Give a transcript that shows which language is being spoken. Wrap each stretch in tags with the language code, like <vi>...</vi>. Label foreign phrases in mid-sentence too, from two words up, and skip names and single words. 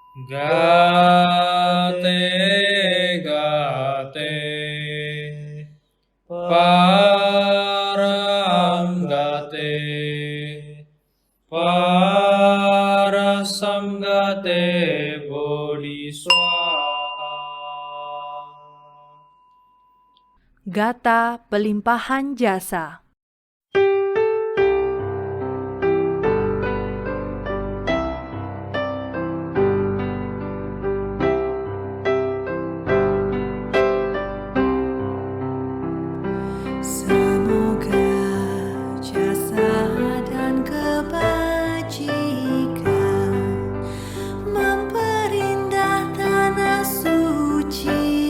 <sa>Gate gate parang gate parasam gate bodhiswaha.</sa> <id>Gata pelimpahan jasa. Semoga jasa dan kebajikan memperindah tanah suci.</id>